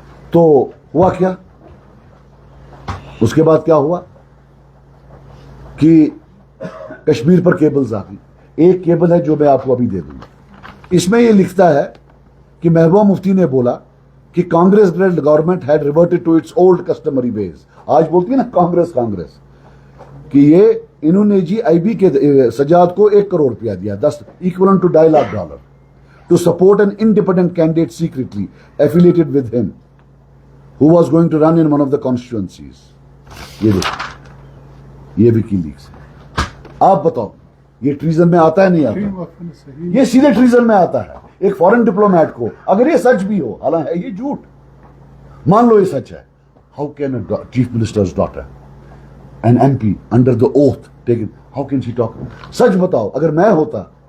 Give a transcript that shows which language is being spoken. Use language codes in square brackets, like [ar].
[ur] تو ہوا کیا, اس کے بعد کیا ہوا کہ کشمیر پر کیبلز آ گئی. ایک کیبل ہے جو میں آپ کو ابھی دے دوں گا, اس میں یہ لکھتا ہے کہ محبوبہ مفتی نے بولا کہ [en] Congress government had reverted to its old customary ways. [ur] آج بولتی ہے نا کانگریس, کہ یہ انہوں نے جی IB کے سجاد کو 1 کروڑ روپیہ دیا, [en] 10 equivalent to $2 lakh to support an independent candidate secretly affiliated with him who was going to run in one of the constituencies. [ur] یہ دیکھیں, یہ وکی لیکس ہے. آپ بتاؤ یہ ٹریزن میں آتا ہے نہیں آتا؟ یہ سیدھے ٹریزن میں آتا ہے. ایک فورن ڈپلومیٹ کو اگر یہ سچ بھی ہو, حالانکہ یہ جھوٹ, مان لو یہ سچ ہے, [en] How can a chief minister's daughter and MP under the oath taken, how can she talk? [ur] سچ بتاؤ, اگر میں ہوتا